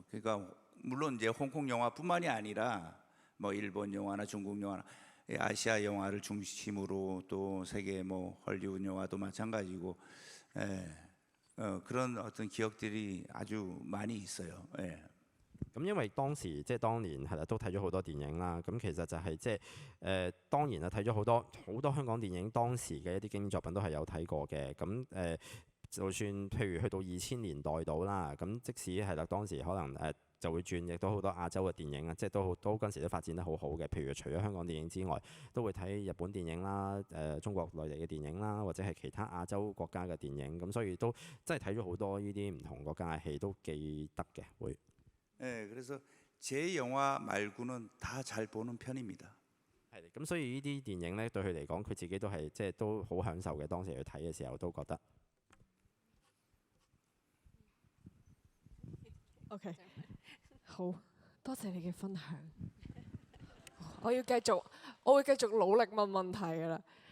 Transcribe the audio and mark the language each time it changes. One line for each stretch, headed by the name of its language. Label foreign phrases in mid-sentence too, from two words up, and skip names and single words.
Korean: 그러니까 물론 이제 홍콩 영화뿐만이 아니라 뭐 일본 영화나 중국 영화나 아시아 영화를 중심으로 또 세계 뭐 헐리우드 영화도 마찬가지고 그런 어떤 기억들이 아주 많이 있어요. 예.
Cantonese: 咁因為當時即係當年係啦，都睇咗好多電影啦。咁其實就係即係當然啊，睇咗好多香港電影，當時嘅一啲經典作品都係有睇過嘅。咁就算譬如去到2000年代到啦，咁即使係啦，當時可能就會轉，亦都好多亞洲嘅電影啊，即係都嗰陣時都發展得好好嘅。譬如除咗香港電影之外，都會睇日本電影啦、中國內地嘅電影啦，或者係其他亞洲國家嘅電影。咁所以都真係睇咗好多呢啲唔同國家嘅戲，都記得嘅會。
Korean: 그래서 제 영화 말고는 다 잘 보는 편입니다.
Cantonese: 係咁，所以呢啲電影咧對佢嚟講，佢自己都係即係都好享受嘅。當時去睇嘅時候都覺得。 OK， 好多謝你嘅分享。我會繼續努力問問題㗎啦。